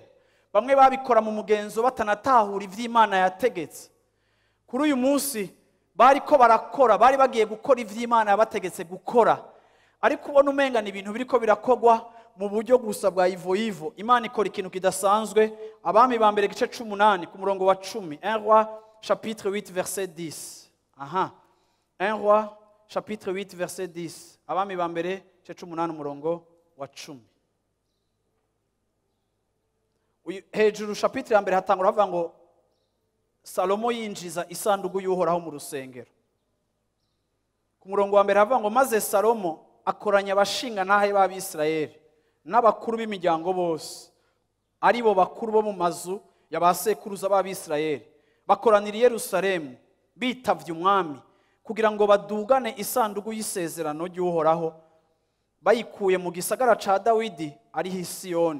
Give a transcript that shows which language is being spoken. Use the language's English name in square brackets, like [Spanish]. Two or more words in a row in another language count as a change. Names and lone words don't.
[Rundi] Bamwe babikora mu mugenzo batanatahura ivy'Imana yategetse. Kuri uyu munsi bariko barakora, bari bagiye gukora ivy'Imana yabategetse gukora, ariko ubona umenga ni ibintu biriko birakogwa mu buryo gusa bwa ivo. Imana ikora ikintu kidasanzwe. Abami ba mbere gice 18 ku murongo wa 10, [French] 1 Roi chapitre 8 verset 10. 1 Roi chapitre 8 verset 10. [Rundi] Abami ba mbere gice 18 umurongo wa 10. Hejuru chapitre ya mbere hatangura havuga ngo Salomo yinjiza isanduku y'Uhoraho mu rusengero. Ku murongo wa mbere havuga ngo maze Salomo akoranya abashinga ntahe b'Abisirayeli n'abakuru b'imiryango bose, ari bo bakuru bo mu mazu y'abasekuruza b'Abisirayeli, bakoranira i Yerusalemu bitavye umwami kugira ngo badugane isanduku y'isezerano ry'Uhoraho bayikuye mu gisagara ca Dawidi ari hi Siyoni.